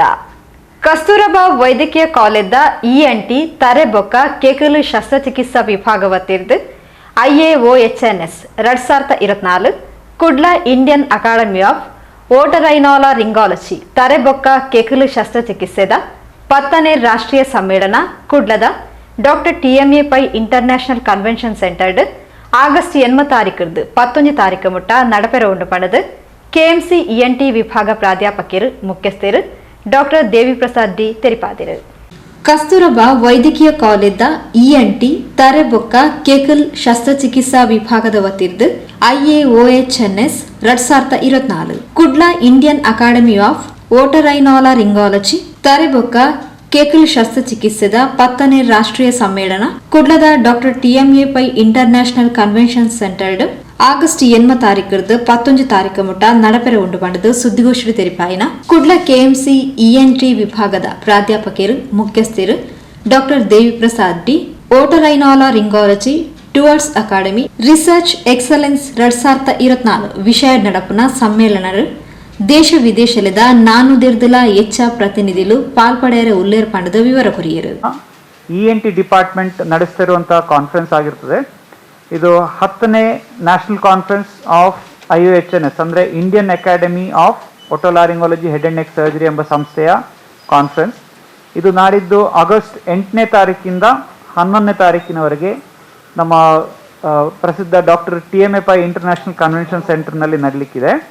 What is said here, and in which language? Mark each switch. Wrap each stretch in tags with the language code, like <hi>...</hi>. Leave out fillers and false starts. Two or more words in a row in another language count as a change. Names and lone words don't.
<tcy>ಕಸ್ತೂರಬಾ ವೈದ್ಯಕೀಯ ಕಾಲೇಜ್ದ ENT ತರೆಬೊಕ್ಕ ಕೇಕಲು ಶಸ್ತ್ರಚಿಕಿತ್ಸಾ ವಿಭಾಗವತ್ತಿರ್ದು IAOHNS 2024 ಕುಡ್ಲ ಇಂಡಿಯನ್ ಅಕಾಡೆಮಿ ಆಫ್ ಓಟರೈನಾಲರಿಂಗಾಲಜಿ ತರೆಬೊಕ್ಕ ಕೇಕಲು ಶಸ್ತ್ರಚಿಕಿತ್ಸೆದ 10ನೇ ರಾಷ್ಟ್ರೀಯ ಸಮ್ಮೇಳನ ಕುಡ್ಲದ ಡಾಕ್ಟರ್ TMA ಪೈ ಇಂಟರ್ನ್ಯಾಷನಲ್ ಕನ್ವೆನ್ಷನ್ ಸೆಂಟರ್ಡ್ ಆಗಸ್ಟ್ 8 11 ತಾರೀಕು ಮುಟ್ಟ ನಡಪೆರ ಉಂಡು ಪಣದು KMC ENT ವಿಭಾಗ ಪ್ರಾಧ್ಯಾಪಕರು ಮುಖ್ಯಸ್ಥರು ಡಾಕ್ಟರ್ ದೇವಿ ಪ್ರಸಾದ್ ಡಿ ತೆರಿಪಾದಿರು. ಕಸ್ತೂರಬಾ ವೈದ್ಯಕೀಯ ಕಾಲೇಜ್ದ ENT ತರೆಬೊಕ್ಕ ಕೇಕಲ್ ಶಸ್ತ್ರಚಿಕಿತ್ಸಾ ವಿಭಾಗದ ವತಿರ್ದು IAOHNS 2024 ಕುಡ್ಲ ಇಂಡಿಯನ್ ಅಕಾಡೆಮಿ ಆಫ್ ಓಟರೈನಾಲರಿಂಗಾಲಜಿ ತರೆಬೊಕ್ಕ ಕೇಕಲ್ ಶಸ್ತ್ರಚಿಕಿತ್ಸೆದ 10ನೇ ರಾಷ್ಟ್ರೀಯ ಸಮ್ಮೇಳನ ಕುಡ್ಲದ ಡಾಕ್ಟರ್ TMA ಪೈ ಇಂಟರ್ನ್ಯಾಷನಲ್ ಕನ್ವೆನ್ಷನ್ ಸೆಂಟರ್ಡ್ ಆಗಸ್ಟ್ 8 11 ತಾರೀಕು ಮುಟ್ಟ ನಡಪೆರ ಉಂಡು ಪಂಡದು ಸುದ್ದಿಗೋಷ್ಠಿ ತೆರಿಪಾಯಿನ ಕುಡ್ಲ KMC ENT ವಿಭಾಗದ ಪ್ರಾಧ್ಯಾಪಕರು ಮುಖ್ಯಸ್ಥರು ಡಾಕ್ಟರ್ ದೇವಿ ಪ್ರಸಾದ್ ಡಿ ಓಟರೈನಾಲರಿಂಗಾಲಜಿ ಟುವರ್ಡ್ಸ್ ಅಕಾಡೆಮಿ ರಿಸರ್ಚ್ ಎಕ್ಸಲೆನ್ಸ್ 2024 ವಿಷಯ ನಡಪನ ಸಮ್ಮೇಳನರು ದೇಶ ವಿದೇಶದ 400 ಹೆಚ್ಚ ಪ್ರತಿನಿಧಿಗಳು ಪಾಲ್ಪಡೆಯರ ಉಲ್ಲೇರ್ ಪಂಡದ ವಿವರ ಕೊರಿಯರು.</tcy> <kn>ENT ಡಿಪಾರ್ಟ್ಮೆಂಟ್ ನಡೆಸ್ತಿರುವಂತಹ ಕಾನ್ಫರೆನ್ಸ್ ಆಗಿರ್ತದೆ. ಇದು 10ನೇ</kn> <en>national conference of</en> <kn>IOHNS ಅಂದರೆ ಇಂಡಿಯನ್ ಅಕಾಡೆಮಿ ಆಫ್ ಒಟೋಲಾರಿಂಗಾಲಜಿ ಹೆಡ್ ಅಂಡ್ ನೆಕ್ ಸರ್ಜರಿ ಎಂಬ ಸಂಸ್ಥೆಯ ಕಾನ್ಫರೆನ್ಸ್. ಇದು ನಾಡಿದ್ದು ಆಗಸ್ಟ್ 8ನೇ ತಾರೀಕಿಂದ 11ನೇ ತಾರೀಕಿನವರೆಗೆ ನಮ್ಮ ಪ್ರಸಿದ್ಧ ಡಾಕ್ಟರ್ TMA ಪೈ ಇಂಟರ್ನ್ಯಾಷನಲ್ ಕನ್ವೆನ್ಷನ್ ಸೆಂಟರ್ನಲ್ಲಿ ನಡೀಲಿಕ್ಕಿದೆ.</kn>